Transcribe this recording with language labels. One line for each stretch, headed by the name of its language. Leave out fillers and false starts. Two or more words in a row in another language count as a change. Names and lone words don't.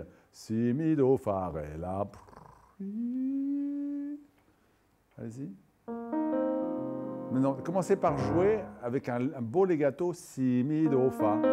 French: Si, mi, do, fa, ré, la. Allez-y. Maintenant, commencez par jouer avec un beau legato. Si, mi, do, fa.